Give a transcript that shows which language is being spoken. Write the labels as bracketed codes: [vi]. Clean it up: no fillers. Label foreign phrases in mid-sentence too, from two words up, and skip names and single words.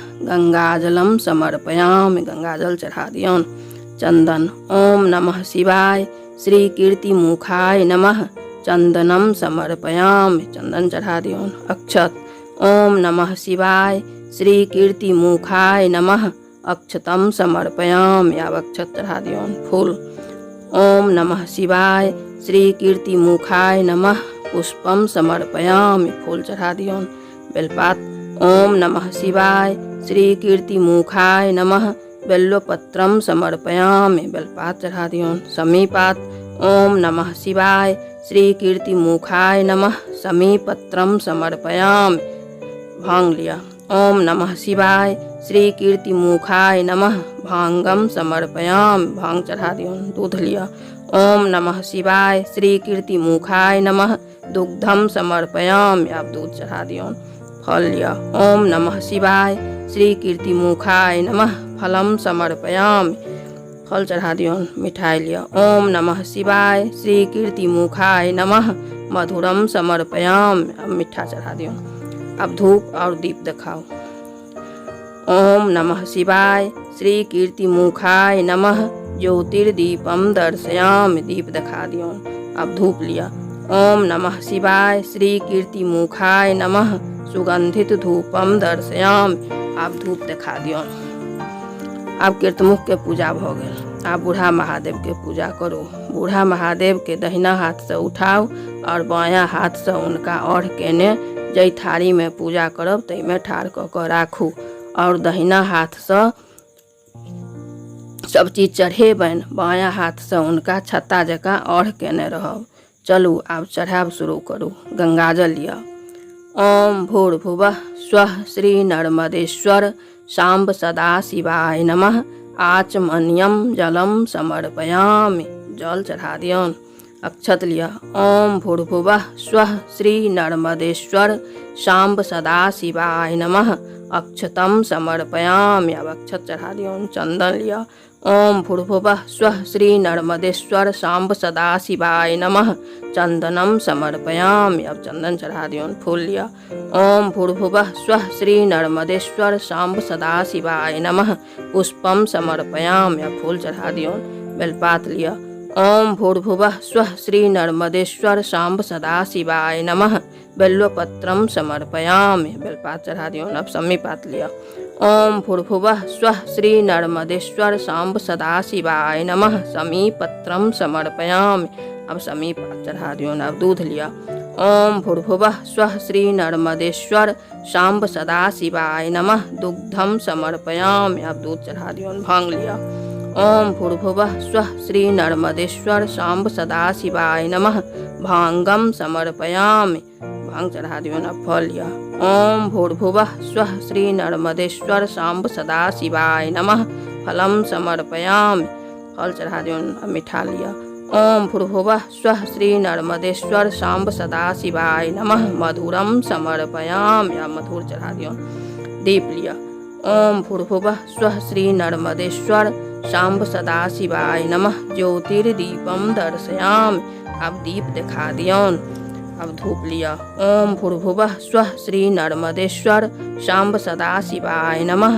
[sa] गंगाजलम समर्पयामि। [mai] गंगाजल चढ़ा दियो। चंदन। [sa] ओम नमः शिवाय श्री कीर्तिमुखाय नमः। चंदनम समर्पयामि। [mai] चंदन चढ़ा दियो। अक्षत। [sa] ओम नमः शिवाय श्री कीर्तिमुखाय नमः। अक्षतम समर्पयामि। [mai] अब अक्षत चढ़ा दियो। फूल। [sa] ओम नमः शिवाय श्री कीर्तिमुखाय नमः। पुष्पम समर्पयामि। [mai] फूल चढ़ा दियो। बेलपात। [sa] ओम नमः शिवाय श्री कीर्तिमुखाय नमः। बेल्वपत्रम समर्पयामि। [mai] बेलपात चढ़ा दियो। समीपात। [sa] ओम नमः शिवाय श्री कीर्तिमुखाय नमः। समीपत्रम समर्पयामि। [mai] भांग लिया। [sa] ओम नमः शिवाय श्री कीर्तिमुखाय नमः। भांगम समर्पयामि। [mai] भांग चढ़ा दियो। दूध लिया। [sa] ओम नमः शिवाय श्री कीर्तिमुखाय नमः। दुग्धम समर्पयामि। [mai] अब दूध चढ़ा दियो। फल लिया। [sa] ओम नमः शिवाय श्री कीर्तिमुखाय नमः। फलम समर्पयामि। [mai] फल चढ़ा दियो। मिठाई लिया। [sa] ओम नमः शिवाय श्री कीर्तिमुखाय नमः। मधुरम समर्पयामि। [mai] अब मीठा चढ़ा दियो। अब धूप और दीप दिखाओ। [sa] ओम नमः शिवाय श्री कीर्तिमुखाय नमः। ज्योतिर्दीपम दर्शयामि। [mai] दीप दिखा दियो। अब धूप लिया। [sa] ओम नमः शिवाय श्री कीर्तिमुखाय नमः। सुगंधित धूपम दर्शयामि। [mai] अब धूप दिखा दियो। अब कीर्तमुख के पूजा भ गेल। आप बूढ़ा महादेव के पूजा करू। बूढ़ा महादेव के दहिना हाथ से उठाओ और बायां हाथ से उनका ओढ़ केने जई थारी में पूजा करब तई में ठाढ़ क के राखू और दहिना हाथ से सब चीज चढ़ेबनि, बायां हाथ से उनका छत्ता जकाँ ओढ़ केने रहब। चलू आब चढ़ाब शुरू करू। गंगाजल लिअ। [sa] ओम भूर्भुवः स्वः श्री नर्मदेश्वर शाम्ब सदा शिवाय नमः। आचमन्यम जलम समर्पयामि। [mai] जल चढ़ा दियौन। अक्षत लिअ। [sa] ओम भूर्भुवः स्वः श्री नर्मदेश्वर शाम्ब सदा शिवाय नमः। अक्षतम समर्पयामि। [mai] अब अक्षत चढ़ा दियौन। चंदन लिअ। [sa] ओम भूर्भुवः स्वः श्री नर्मदेश्वर शाम्ब सदा शिवाय नमः। चंदनम समर्पयामि। [mai] अब चंदन चढ़ा दियौन। फूल लिअ। [sa] ओम भूर्भुवः स्वः श्री नर्मदेश्वर शाम्ब सदा शिवाय नमः। पुष्पम समर्पयामि। [mai] अब फूल चढ़ा दियौन। बेलपात लिअ। [sa] ओम भूर्भुवः स्वः श्री नर्मदेश्वर शाम्ब सदा शिवाय नमः। बेल्वपत्रम समर्पयामि। [mai] बेलपात चढ़ा दियौन। अब सम्मीपात लिअ। [sa] ओम भूर्भुवः स्वः श्री नर्मदेश्वर शाम्ब सदा शिवाय नमः। समीपत्रम समर्पयामि। [mai] अब समीपात चढ़ा दियौन। अब दूध लिअ। [sa] ओम भूर्भुवः स्वः श्री नर्मदेश्वर शाम्ब सदा शिवाय नमः। दुग्धम समर्पयामि। [mai] अब दूध चढ़ा दियौन। भांग लिअ। [sa] ओम भूर्भुवः स्वः श्री नर्मदेश्वर शाम्ब सदा शिवाय नमः। भांगम समर्पयामि। [mai] भांग चढ़ा दियौन। अब फल लिअ। [sa] ओम भूर्भुवः स्वः श्री नर्मदेश्वर शाम्ब सदा शिवाय नमः। फलम समर्पयामि। [mai] फल चढ़ा दियौन। अब मीठा लिअ। [sa] ओम भूर्भुवः स्वः श्री नर्मदेश्वर शाम्ब सदा शिवाय नमः। मधुरम समर्पयामि। [mai] अब मधुर चढ़ा दियौन। दीप लिअ। [sa] ओम भूर्भुवः स्वः श्री नर्मदेश्वर शाम्ब सदा शिवाय नमः। ज्योतिर्दीपम दर्शयामि। [mai] अब दीप दिखा दियौन। अब धूप लिअ। [sa] ओम भूर्भुवः स्वः श्री नर्मदेश्वर शाम्ब सदा शिवाय नमः।